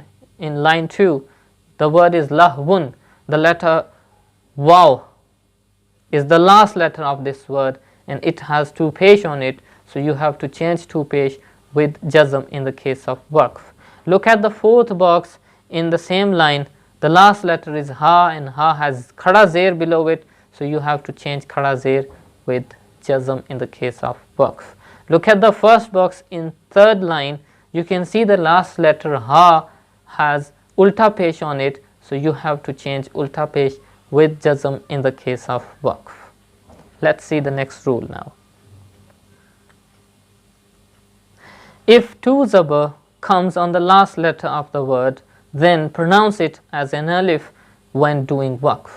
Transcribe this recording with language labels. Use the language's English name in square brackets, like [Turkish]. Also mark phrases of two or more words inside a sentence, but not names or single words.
[English] In line 2, the word is lahwun. The letter waw is the last letter of this word, and it has two pesh on it. So you have to change two pesh with jazm in the case of waqf. Look at the fourth box in the same line. The last letter is ha, and ha has [Urdu] khada zir [English] below it. So you have to change [Urdu] khada zir [English] with jazm in the case of waqf. Look at the first box in third line. You can see the last letter ha has [Urdu] ulta pesh [English] on it. So you have to change [Urdu] ulta pesh [English] with jazm in the case of waqf. Let's see the next rule now. If [Urdu] tu zabar [English] comes on the last letter of the word, then pronounce it as an alif when doing waqf.